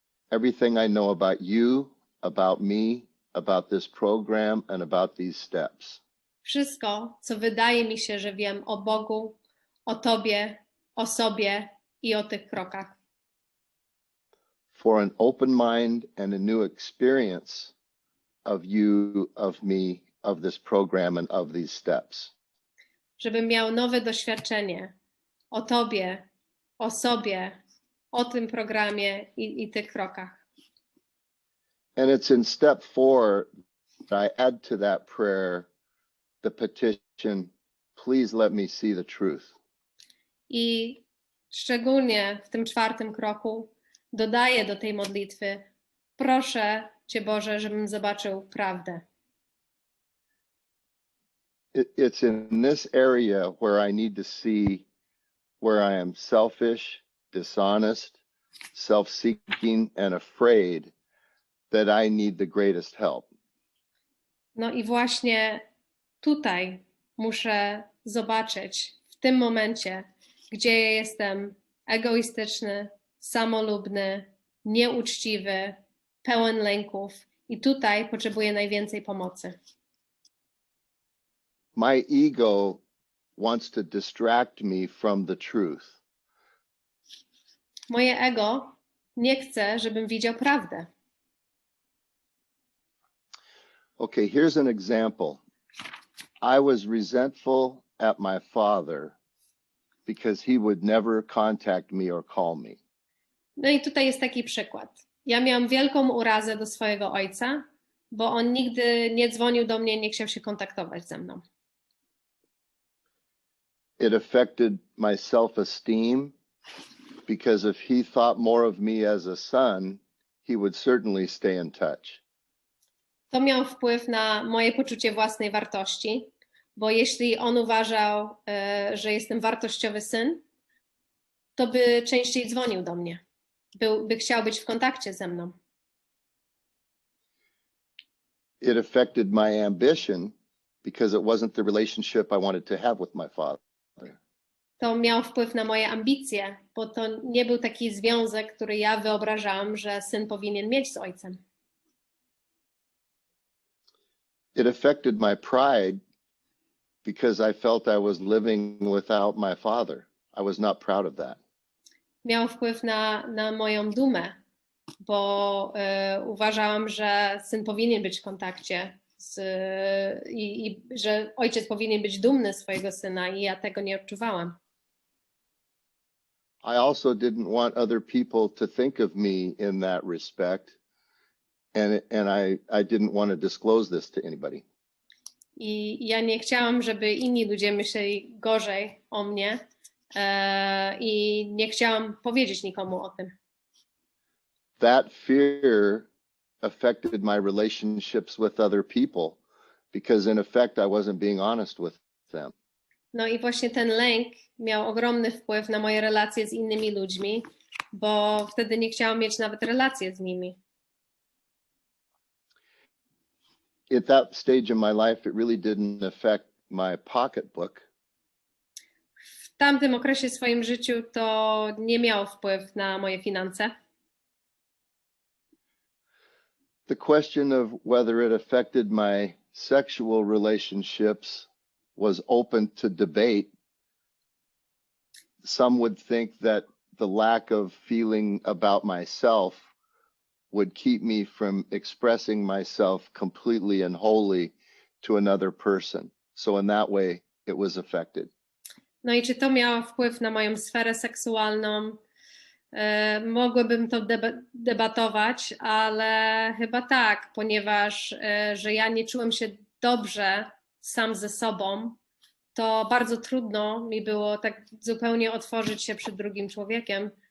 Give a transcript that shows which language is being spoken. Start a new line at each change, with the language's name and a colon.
English: Everything I know about you, about me, about this program, and about these steps.
Polish: Wszystko, co wydaje mi się, że wiem o Bogu, o Tobie, o sobie i o tych krokach.
English: For an open mind and a new experience of you, of me, of this program, and of these steps.
Polish: Żebym miał nowe doświadczenie o Tobie, o sobie, o tym programie i tych krokach.
English: And it's in step 4 that I add to that prayer the petition, please let me see the truth.
Polish: I szczególnie w tym 4. kroku dodaję do tej modlitwy, proszę Cię Boże, żebym zobaczył prawdę.
English: It's in this area where I need to see where I am selfish, dishonest, self-seeking, and afraid that I need the greatest help.
Polish: No i właśnie tutaj muszę zobaczyć, w tym momencie, gdzie ja jestem egoistyczny, samolubny, nieuczciwy, pełen lęków i tutaj potrzebuję najwięcej pomocy.
English: My ego wants to distract me from the truth.
Polish: Moje ego nie chce, żebym widział prawdę.
English: Okay, here's an example. I was resentful at my father because he would never contact me or call me.
Polish: No i tutaj jest taki przykład. Ja miałam wielką urazę do swojego ojca, bo on nigdy nie dzwonił do mnie, nie chciał się kontaktować ze mną.
English: It affected my self-esteem because if he thought more of me as a son, he would certainly stay in touch.
Polish: To miało wpływ na moje poczucie własnej wartości, bo jeśli on uważał, że jestem wartościowy syn, to by częściej dzwonił do mnie, by chciał być w kontakcie ze mną.
English: It affected my ambition because it wasn't the relationship I wanted to have with my father.
Polish: To miało wpływ na moje ambicje, bo to nie był taki związek, który ja wyobrażałam, że syn powinien mieć z ojcem.
English: It affected my pride because I felt I was living without my father. I was not proud of that.
Polish: Miało wpływ na moją dumę, bo uważałam, że syn powinien być w kontakcie i że ojciec powinien być dumny swojego syna i ja tego nie odczuwałam.
English: I also didn't want other people to think of me in that respect, and I didn't want to disclose this to anybody.
Polish: I ja nie chciałam, żeby inni ludzie myśleli gorzej o mnie i nie chciałam powiedzieć nikomu o tym.
English: That fear affected my relationships with other people because in effect I wasn't being honest with them.
Polish: No i właśnie ten lęk miał ogromny wpływ na moje relacje z innymi ludźmi, bo wtedy nie chciałam mieć nawet relacje z nimi.
English: At that stage in my life, it really didn't affect my pocketbook.
Polish: W tamtym okresie w swoim życiu to nie miało wpływu na moje finanse.
English: The question of whether it affected my sexual relationships was open to debate. Some would think that the lack of feeling about myself would keep me from expressing myself completely and wholly to another person. So in that way, it was affected.
Polish: No i czy to miało wpływ na moją sferę seksualną? Mogłabym to debatować, ale chyba tak, ponieważ że ja nie czułem się dobrze sam ze sobą, to bardzo trudno mi było tak zupełnie otworzyć się przed drugim człowiekiem.